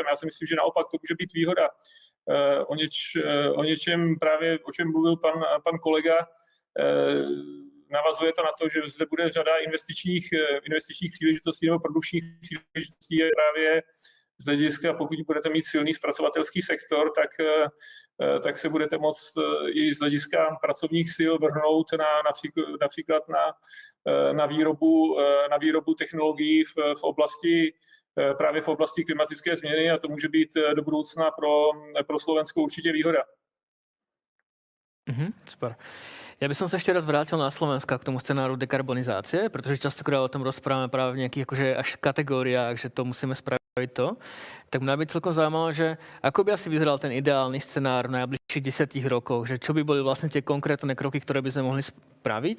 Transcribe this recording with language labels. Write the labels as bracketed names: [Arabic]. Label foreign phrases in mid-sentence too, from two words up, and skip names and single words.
[Czech] Já si myslím, že naopak to může být výhoda. O něčem právě, o čem mluvil pan kolega, navazuje to na to, že zde bude řada investičních příležitostí nebo produkčních příležitostí právě z hlediska, pokud budete mít silný zpracovatelský sektor, tak se budete moct i z hlediska pracovních sil vrhnout například na výrobu technologií právě v oblasti klimatické změny a to může být do budoucna pro Slovensko určitě výhoda. [Slovak] Super. Ja by som sa ešte raz vrátil na Slovensko k tomu scenáru dekarbonizácie, pretože častokrát o tom rozprávame práve v nejakých akože až kategóriách, že to musíme spraviť to. Tak mňa by celkom zaujímalo, že ako by asi vyzeral ten ideálny scenár v najbližších 10 rokoch, že čo by boli vlastne tie konkrétne kroky, ktoré by sme mohli spraviť.